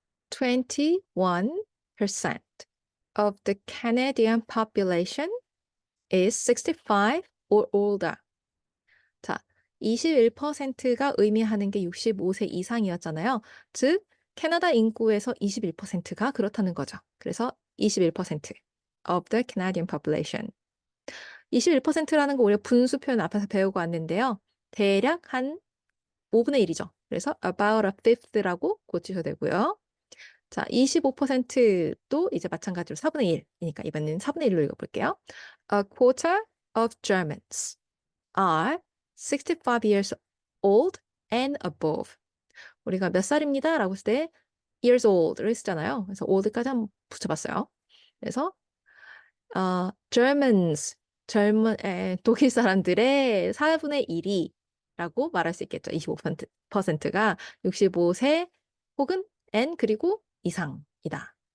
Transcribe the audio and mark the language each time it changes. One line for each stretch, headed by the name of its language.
English: 21% of the Canadian population is 65 or older. 자,
Korean: 21%가 의미하는 게 65세 이상이었잖아요. 즉 캐나다 인구에서 21%가 그렇다는 거죠.
English: 그래서 21% of the Canadian population.
Korean: 21%라는 거 우리가 분수 표현 앞에서 배우고 왔는데요. 대략 한 5분의 1이죠. 그래서 about a fifth라고 고치셔도 되고요. 자, 25%도 이제 마찬가지로 4분의 1이니까 이번에는 4분의 1로 읽어볼게요.
English: A quarter of Germans are 65 years old and above.
Korean: 우리가 몇 살입니다 라고 했을 때 years old를 쓰잖아요. 그래서 old까지 한번 붙여봤어요. 그래서 Germans, 독일 사람들의 4분의 1이라고 말할 수 있겠죠. 25%가 65세 혹은 N 그리고 이상이다.